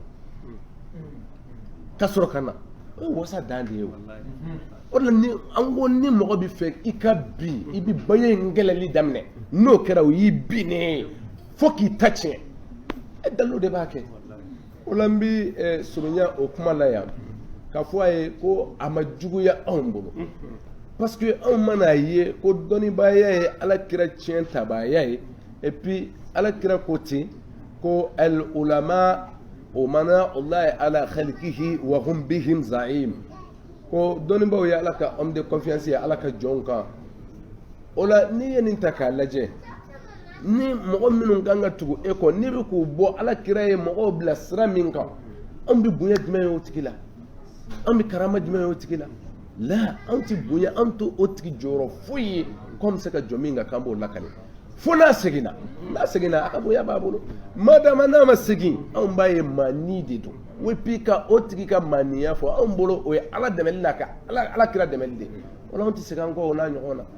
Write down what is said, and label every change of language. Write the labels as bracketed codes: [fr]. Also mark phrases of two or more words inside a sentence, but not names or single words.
[bm] ka sɔrɔ ka na o ye wasa dan de ye o de la ni an ko ni mɔgɔ bɛ fɛ i ka bin i bɛ bonya in gɛlɛli daminɛ n'o kɛra o y'i binnen fo k'i ta tiɲɛ dalilu de b'a kɛ o la n bɛ surunya o kuma la yan k'a fɔ a ye ko a ma juguya anw bolo [fr] parce que [bm] anw mana ye ko dɔnnibaya ye alakira tiɲɛ tabaaya ye [fr] et puis [bm] alakira ko ten ko [ar] العلماء أمناء الله على خلقه و هم بهم زعيم [bm] ko dɔnnibaw ye ala ka [fr] homme de confiance [bm] ye ala ka jɔnw kan o la n'i ye nin ta k'a lajɛ ni mɔgɔ minnu kan ka tugu e kɔ n'i bɛ k'u bɔ alakira ye mɔgɔw bila sira min kan anw bɛ bonya jumɛn ye o tigi la anw bɛ karama jumɛn ye o tigi la la anw tɛ bonya anw to o tigi jɔyɔrɔ foyi ye k'anw bɛ se ka jɔ min kan k'an b'o lakale fo n'a seginna a ka bonya b'a bolo madama n'a ma segin anw b'a ye maani de don [fr] et puis [bm] ka o tigi ka maaniya fɔ anw bolo o ye ala dɛmɛli la ka alakira dɛmɛli de o la anw tɛ segin an kɔ o n'a ɲɔgɔn na.